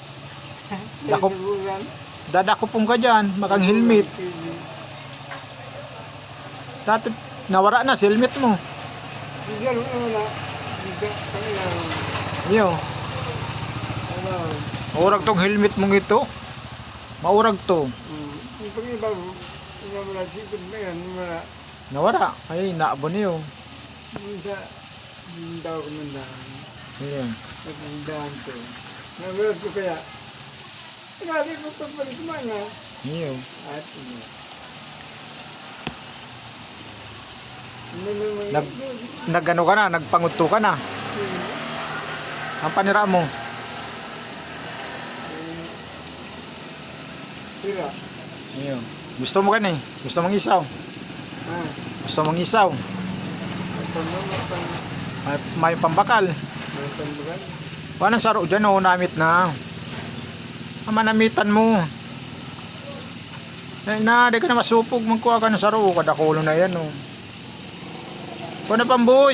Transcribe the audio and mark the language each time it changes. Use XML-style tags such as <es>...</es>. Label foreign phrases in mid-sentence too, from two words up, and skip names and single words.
<bik>Dadako pong ka dyan. Makang helmet. Dati nawara na sa helmet mo. Iyo. Maurag tong helmet mong ito. Maurag to. Nawara. Ay, naabon niyo. Iya. Iyo. Nagano ka na, nagpanguto ka na. Ang panira mo. Iyo.</bik> <tl>Gusto mo ka ni? Gusto mong isaw? Gusto mong isaw?</tl> <bik>May pambakal. Wala saro dyan o namit na. Manamitan mo. Di ka na masupog. Magkuha ka ng saro. Kadakulo na yan o. Kuha na pamboy.</bik>